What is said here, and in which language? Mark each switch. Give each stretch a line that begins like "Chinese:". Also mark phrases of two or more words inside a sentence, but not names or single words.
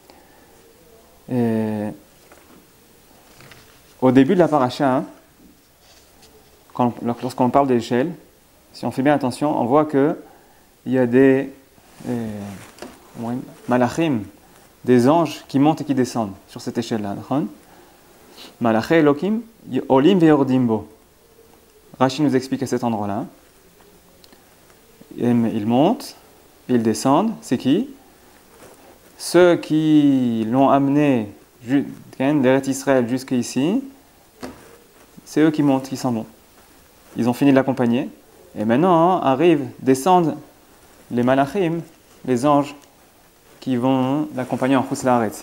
French: Au début de la paracha, lorsqu'on parle d'échelle, si on fait bien attention, on voit qu'il y a des malachim, des anges qui montent et qui descendent sur cette échelle-là.
Hebrew: מלאכי אלהים עולים ויורדים בו.
French: Rashi nous explique à cet endroit-là. Ils montent, ils descendent. C'est qui? Ceux qui l'ont amené d'Eretz Israël jusqu'ici, c'est eux qui montent, qui s'en vont. Ils ont fini de l'accompagner. Et maintenant descendent les malachim, les anges, qui vont l'accompagner en
Hebrew: חוץ לארץ.